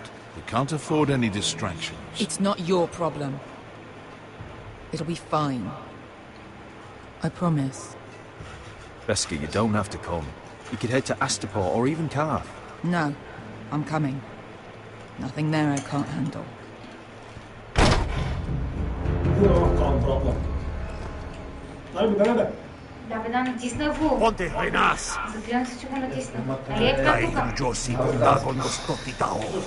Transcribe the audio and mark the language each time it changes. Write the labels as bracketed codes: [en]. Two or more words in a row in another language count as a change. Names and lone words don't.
[en] We can't afford any distractions. It's not your problem. It'll be fine. I promise. Veska, you don't have to come. You could head to Astapor or even Kar. No, I'm coming. Nothing there I can't handle. [bg] Да бе, да натисна го. Понте Ренас! Загледам се, че го натисна. Нали е така тука? Джоси, Дагон, Гостоти, Тао.